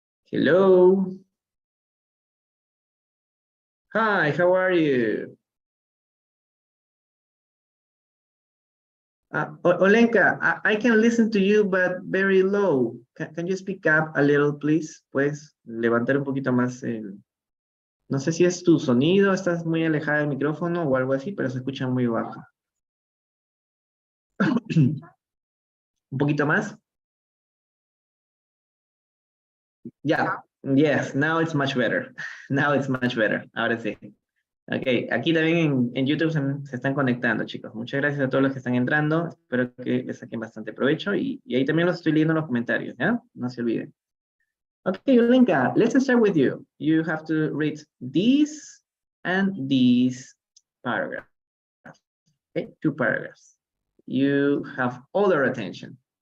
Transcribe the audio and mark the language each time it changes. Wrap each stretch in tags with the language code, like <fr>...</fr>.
<en>Hello. Hi, how are you? Olenka, I can listen to you, but very low. Can you speak up a little, please?</en> <es>Puedes levantar un poquito más el... No sé si es tu sonido, estás muy alejada del micrófono o algo así, pero se escucha muy bajo. ¿Un poquito más?</es> <en>Yeah, yes, now it's much better. Now it's much better.</en> <es>Ahora sí. Ok, aquí también en YouTube se están conectando, chicos. Muchas gracias a todos los que están entrando. Espero que les saquen bastante provecho. Y ahí también los estoy leyendo en los comentarios, ¿ya? No se olviden.</es> <en>Okay, Olenka, let's start with you. You have to read these and these paragraphs. Okay, 2 paragraphs. You have all their attention.</en>